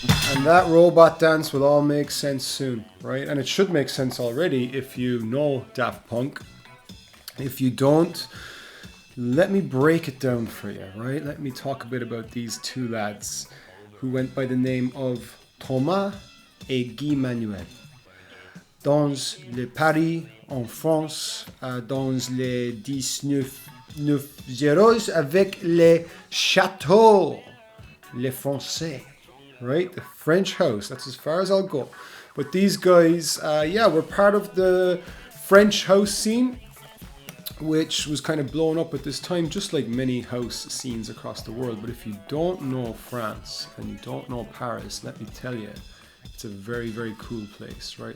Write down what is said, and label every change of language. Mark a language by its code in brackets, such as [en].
[en] And that robot dance will all make sense soon, right? And it should make sense already if you know Daft Punk. If you don't, let me break it down for you, right? Let me talk a bit about these two lads who went by the name of Thomas et Guy Manuel. [fr] Dans le Paris, en France, dans les 1900 avec les châteaux, les Français. [en] Right, the French house, that's as far as I'll go. But these guys, were part of the French house scene, which was kind of blown up at this time, just like many house scenes across the world. But if you don't know France and you don't know Paris, let me tell you, it's a very, very cool place, right?